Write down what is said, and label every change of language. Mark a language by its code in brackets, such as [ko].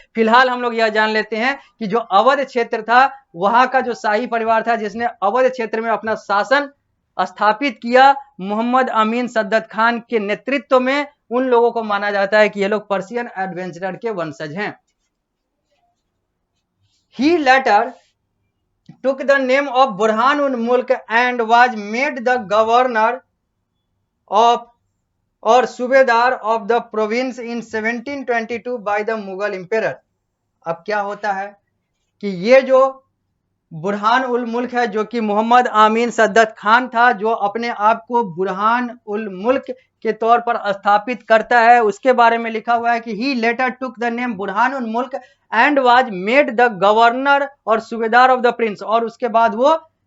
[hi] फिलहाल हम लोग यह जान लेते हैं कि जो अवध क्षेत्र था, वहां का जो शाही परिवार था जिसने अवध क्षेत्र में अपना शासन स्थापित किया, मोहम्मद अमीन सद्दत खान के नेतृत्व में, उन लोगों को माना जाता है कि ये लोग पर्शियन एडवेंचरर के वंशज हैं। [en] He later took the name of Burhan-ul-Mulk and was made the governor of or Subedar of the province in 1722 by the Mughal emperor। [hi] अब क्या होता है कि ये जो बुरहान उल मुल्क है, जो कि मोहम्मद आमीन सद्दत खान था, जो अपने आप को बुरहान उल मुल्क के तौर पर स्थापित करता है, उसके बारे में लिखा हुआ है कि [en] he later took the name Burhan ul Mulk and was made the governor और subedar of the province, [hi] और उसके बाद वो